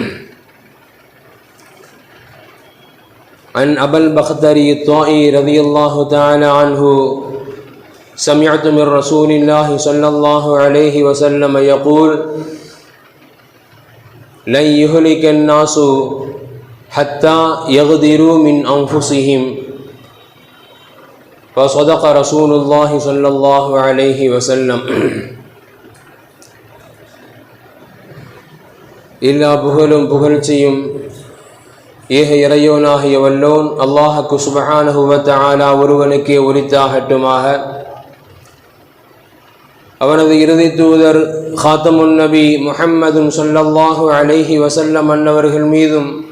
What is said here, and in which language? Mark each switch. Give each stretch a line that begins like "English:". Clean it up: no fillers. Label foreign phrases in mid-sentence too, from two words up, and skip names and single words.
Arabic: عن أبي البختري الطائي رضي الله تعالى عنه: سمعت من رسول الله صلى الله عليه وسلم يقول: لن يهلك الناس حتى يغدروا من أنفسهم. فصدق رسول الله صلى الله عليه وسلم.
Tamil: எல்லா புகழும் புகழ்ச்சியும் ஏக இறையோனாகிய வல்லோன் அல்லாஹ்வுக்கு
Arabic: سبحانه وتعالى
Tamil: ஒருவனுக்கே உரித்தாகட்டுமாக. அவனது இறுதி தூதர்
Arabic: خاتم النبي محمد صلى الله عليه وسلم
Tamil: அன்னவர்கள் மீதும்,